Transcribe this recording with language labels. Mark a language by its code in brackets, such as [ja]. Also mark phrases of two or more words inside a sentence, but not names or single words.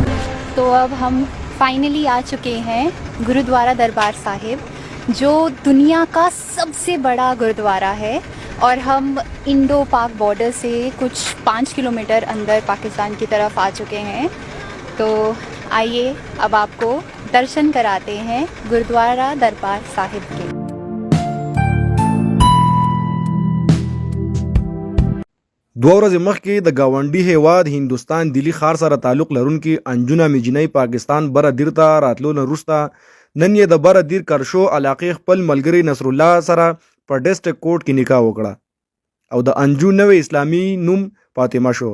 [hi] तो अब हम फाइनली आ चुके हैं गुरुद्वारा दरबार साहिब, जो दुनिया का सबसे बड़ा गुरुद्वारा है। और हम इंडो पाक बॉर्डर से कुछ 5 किलोमीटर अंदर पाकिस्तान की तरफ आ चुके हैं। तो आइए अब आपको दर्शन कराते हैं गुरुद्वारा दरबार साहिब के। [ps] دوه ورځې مخکې د ګاونډي هیواد هندوستان دلی ښار سره تعلق لرونکي انجونه میجنۍ پاکستان بره دیر ته راتلو نه وروسته نن یې د بره دیر کرشو علاقې خپل ملګري نصر الله سره په ډسټرکټ کورټ کې نکاح وکړه او د انجو نوې اسلامي نوم فاطمه شو.